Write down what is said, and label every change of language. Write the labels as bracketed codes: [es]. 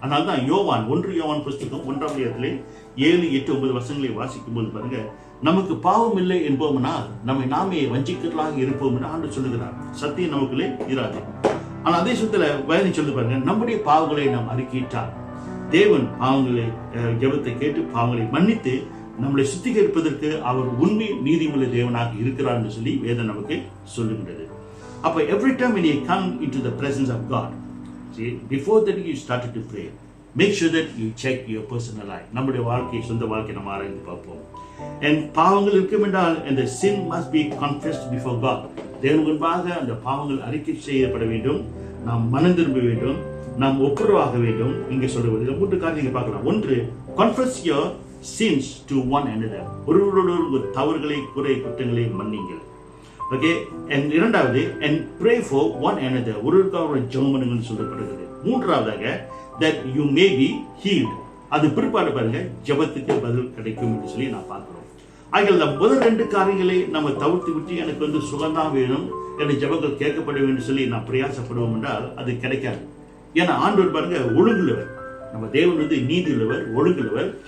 [ta] அதனால தான் யோவான் 1 யோவான் புஸ்தகம் 1ஆம் அதிகாரத்திலே 7, 8, 9 வசனங்களை வாசிக்கும் போது பாருங்க, நமக்கு பாவம் இல்லை என்போம்னா நம்மை நாமே வஞ்சிக்கலாக இருப்போம் என்று ஆண்டு சொல்லுகிறார். சத்தியம் நமக்குள்ளே இராது. ஆனால் அதே சுத்தல வேதம் சொல்லி பாருங்க, நம்முடைய பாவங்களை நாம் அறிக்கையிட்டால் தேவன் பாவங்களை ஜெபத்தை கேட்டு பாவங்களை மன்னித்து நம்மளை சுத்திகரிப்பதற்கு அவர் உண்மை நீதிமுள்ள தேவனாக இருக்கிறார் என்று சொல்லி வேதம் நமக்கு சொல்லுகிறது. [en] அப்ப every time when you come into the presence of God, see, before that you started to pray, make sure that you check your personal life. [ta] நம்முடைய வாழ்க்கை, சொந்த வாழ்க்கை நம்ம ஆராய்ந்து பார்ப்போம். [en] And [ta] பாவங்கள் இருக்கும் என்றால் [en] the sin must be confessed before God. [ta] தேவனுக்கு முன்பாக அந்த பாவங்கள் அறிக்கை செய்யப்பட வேண்டும், நாம் மனம் திரும்ப வேண்டும், நாம் ஒப்புரவாக வேண்டும். இங்கே சொல்லுவது 3 காரியங்களை பார்க்கலாம். [en] 1, confess your sins to one another. [ta] ஒருவரோடு தவறுகளை, குறை குற்றங்களை மன்னிங்கள். [en] Okay, and 2வது and pray for one another. [ta] ஒருவருக்காக ஜெபம் பண்ணுங்கன்னு சொல்லப்படுகிறது. [en] 3வதாக that you may be healed. [ta] அது பிற்பாடு பாருங்க ஜெபத்துக்கு பதில் கிடைக்கும் என்று சொல்லி நான் பார்க்கிறோம். ஆகிய முதல் 2 காரியங்களை நம்ம தவிர்த்து விட்டு எனக்கு சுகந்தான் வேணும், என்னுடைய ஜெபங்கள் கேட்கப்பட வேண்டும் சொல்லி நான் பிரயாசப்படுவோம் என்றால் அது கிடைக்காது. ஏன்னா ஆண்டவர் பாருங்க ஒழுங்குள்ளவர், நம்ம தேவன் நீதி உள்ளவர், ஒழுங்குள்ளவர்.